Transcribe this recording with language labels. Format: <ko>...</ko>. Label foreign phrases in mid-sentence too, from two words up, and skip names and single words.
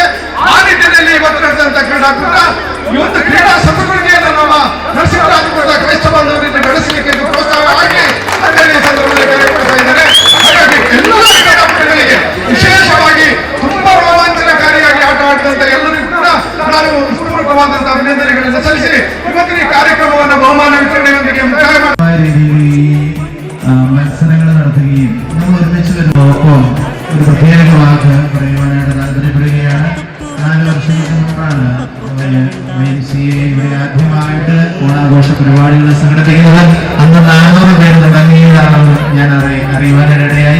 <kn>ಆ ನಿಟ್ಟಿನಲ್ಲಿ ಇವತ್ತು ನಡೆದಂತಹ ಕ್ರೀಡಾಕೂಟ ಇವತ್ತು ಕ್ರೀಡಾ ಸಂಸ್ಕೃತಿಯನ್ನು ನಮ್ಮ ನರಸಿಂಹರಾಜಪುರದ ಕ್ರೈಸ್ತ ಬಾಂಧವರಿಂದ ಬೆಳೆಸಲಿಕ್ಕೆ ಪ್ರೋತ್ಸಾಹ ಆಗಿ ಈ ಸಂದರ್ಭದಲ್ಲಿ ಕರೆಕೊಡ್ತಾ ಇದ್ದಾರೆ. ಹಾಗಾಗಿ ಎಲ್ಲ ಕ್ರೀಡಾಪಟುಗಳಿಗೆ ವಿಶೇಷವಾಗಿ ತುಂಬಾ ರೋಮಾಂಚನಕಾರಿಯಾಗಿ ಆಟ ಆಡಿದಂತ ಎಲ್ಲರಿಗೂ ಕೂಡ ನಾನು ಪೂರ್ವಕವಾದಂತಹ ಅಭಿನಂದನೆಗಳನ್ನು ಸಲ್ಲಿಸಿ ಇವತ್ತಿನ ಈ ಕಾರ್ಯಕ್ರಮವನ್ನು ಬಹುಮಾನ ವಿತರಣೆಯೊಂದಿಗೆ ಮುಕ್ತಾಯ</kn> <ml>മത്സരങ്ങൾ നടത്തുകയും നമ്മൾ ഒരുമിച്ച് വരുമ്പോൾ ഒരു പ്രത്യേക വാക്ക് പറയുവാനായിട്ട് താല്പര്യപ്പെടുകയാണ്. 4 വർഷങ്ങൾക്ക് മുമ്പാണ് ഇവിടെ ആദ്യമായിട്ട് ഓണാഘോഷ പരിപാടികൾ സംഘടിപ്പിക്കുന്നത്. അന്ന് 400 പേര് തുടങ്ങിയതാണെന്ന് ഞാൻ അറിയുവാനിടയായി.</ml>